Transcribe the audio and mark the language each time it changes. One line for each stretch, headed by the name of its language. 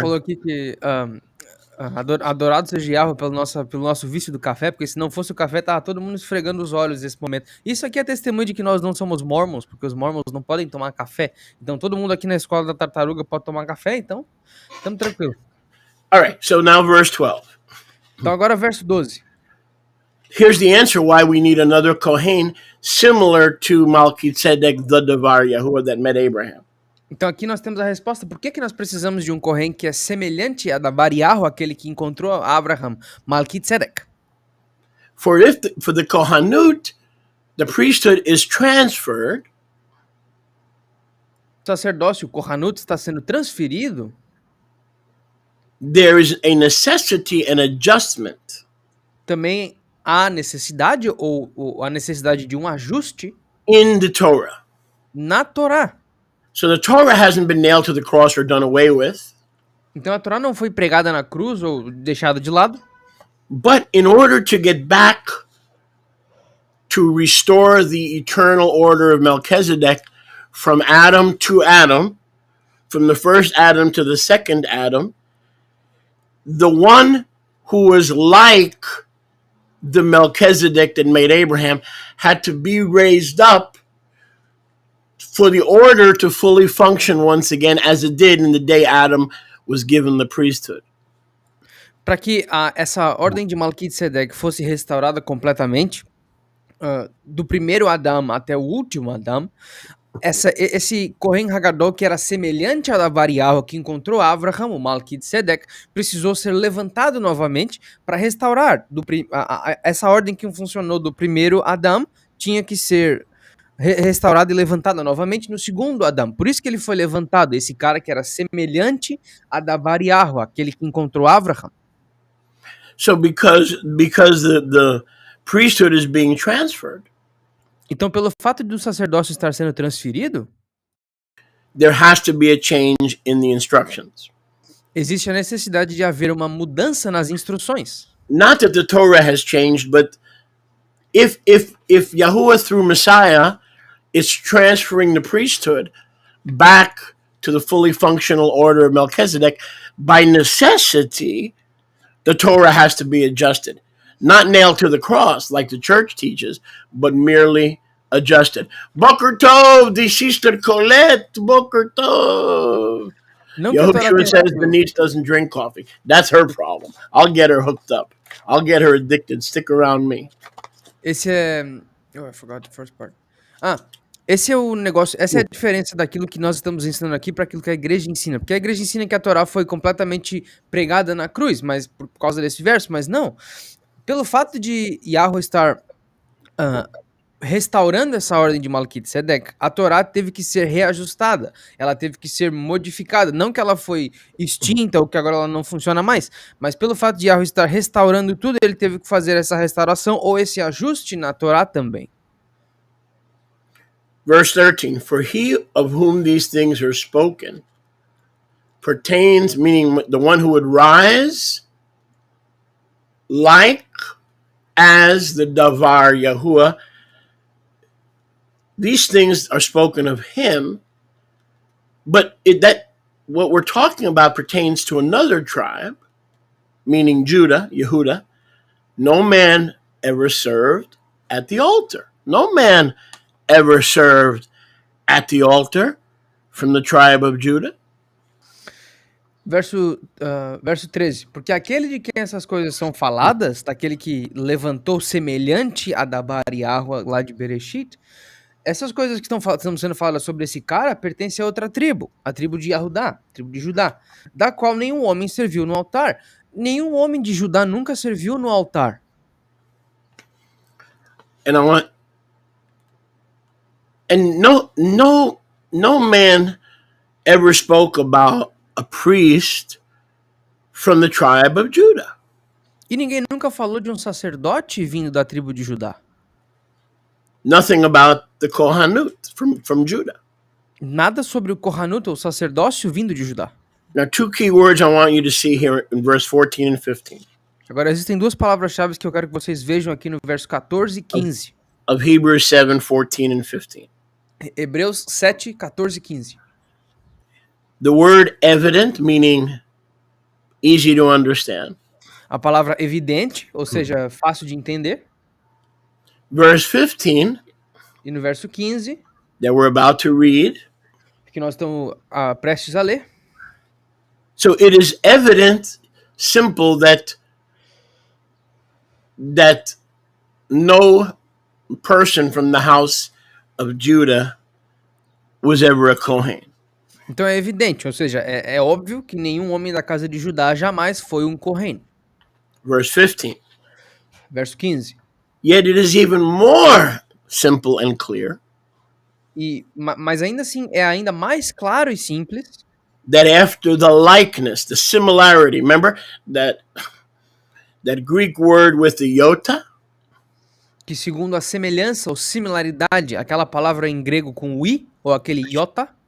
Portuguese: falou aqui que adorado seja Yahweh pelo nosso vício do café, porque se não fosse o café, tava todo mundo esfregando os olhos nesse momento. Isso aqui é testemunho de que nós não somos mormons, porque os mormons não podem tomar café. Então todo mundo aqui na escola da tartaruga pode tomar café, então estamos tranquilos.
English: All right, so now verse 12.
Portuguese: Então agora verso 12.
English: Here's the answer why we need another Kohen similar to Melquisedeque, the Davar Yahuwah that met Abraham.
Portuguese: Então aqui nós temos a resposta. Por que nós precisamos de um Kohen que é semelhante a da Bariarro, aquele que encontrou Abraham, Melquisedeque?
English: For the Kohanut, the priesthood is transferred.
Portuguese: O sacerdócio, o Kohanut, está sendo transferido.
English: There is a necessity and adjustment.
Portuguese: Também há necessidade ou a necessidade de um ajuste
English: in the Torah.
Portuguese: Na Torá.
English: So the Torah hasn't been nailed to the cross or done away with.
Portuguese: Então a Torá não foi pregada na cruz ou deixada de lado.
English: But in order to get back to restore the eternal order of Melchizedek from Adam to Adam, from the first Adam to the second Adam, the one who was like the Melchizedek that made Abraham had to be raised up for the order to fully function once again as it did in the day Adam was given the priesthood.
Portuguese: Para que essa ordem de Melquisedeque fosse restaurada completamente, do primeiro Adão até o último Adão, esse Kohen Hagadol, que era semelhante a da Bariarro que encontrou Abraham, o Melquisedeque, precisou ser levantado novamente para restaurar. Essa ordem que funcionou do primeiro Adão tinha que ser restaurada e levantada novamente no segundo Adão. Por isso que ele foi levantado, esse cara que era semelhante a da Bariarro, aquele que encontrou Abraham.
English: So because the priesthood is being transferred,
Portuguese: então, pelo fato do sacerdócio estar sendo transferido,
English: there has to be a change in the instructions.
Portuguese: Existe a necessidade de haver uma mudança nas instruções.
English: Not that the Torah has changed, but if Yahuwah through Messiah is transferring the priesthood back to the fully functional order of Melchizedek, by necessity, the Torah has to be adjusted. Not nailed to the cross like the church teaches, but merely adjusted. Boker Tov, the sister Colette, Boker Tov. Yahushua says Denise doesn't drink coffee. That's her problem. I'll get her hooked up. I'll get her addicted. Stick around me.
Portuguese: Esse é...
English: Oh, I forgot the first part.
Portuguese: Esse é o negócio, essa é a diferença daquilo que nós estamos ensinando aqui para aquilo que a igreja ensina. Porque a igreja ensina que a Torá foi completamente pregada na cruz, mas por causa desse verso, mas não. Pelo fato de Yahweh estar restaurando essa ordem de Melquisedeque, a Torá teve que ser reajustada, ela teve que ser modificada. Não que ela foi extinta ou que agora ela não funciona mais, mas pelo fato de Yahweh estar restaurando tudo, ele teve que fazer essa restauração ou esse ajuste na Torá também.
English: Verse 13, for he of whom these things are spoken pertains, meaning the one who would rise like as the Davar Yahuwah. These things are spoken of him, but what we're talking about pertains to another tribe, meaning Judah, Yehuda. No man ever served at the altar. No man ever served at the altar from the tribe of Judah.
Portuguese: Verso 13, porque aquele de quem essas coisas são faladas, daquele que levantou semelhante a Dabar e Arwa lá de Bereshit, essas coisas que estão sendo faladas sobre esse cara pertencem a outra tribo, a tribo de Yahudá, a tribo de Judá, da qual nenhum homem serviu no altar. Nenhum homem de Judá nunca serviu no altar.
English: And no man ever spoke about a priest from the tribe of Judah.
Portuguese: E ninguém nunca falou de um sacerdote vindo da tribo de Judá.
English: Nothing about the Kohanut from Judah.
Portuguese: Nada sobre o Kohanut, ou sacerdócio vindo de Judá.
English: Now, two key words I want you to see here in verse 14 and 15
Portuguese: Agora, existem duas palavras-chave que eu quero que vocês vejam aqui no verso 14 e 15.
English: of Hebrews 7, 14 and 15.
Portuguese: Hebreus 7, 14 e 15.
English: The word evident, meaning easy to understand.
Portuguese: A palavra evidente, ou seja, fácil de entender.
English: Verse 15,
Portuguese: E no verso 15,
English: that we're about to read.
Portuguese: que nós estamos prestes a ler.
English: So it is evident, simple, that no person from the house of Judah was ever a Kohen.
Portuguese: Então é evidente, ou seja, é óbvio que nenhum homem da casa de Judá jamais foi um Kohen.
English: Verse 15.
Portuguese: Verso 15.
English: Yet it is even more simple and clear
Portuguese: Mas ainda assim é ainda mais claro e simples
English: that after the likeness, the similarity, remember that Greek word with the iota?
Portuguese: que segundo a semelhança ou similaridade, aquela palavra em grego com o i, ou aquele iota,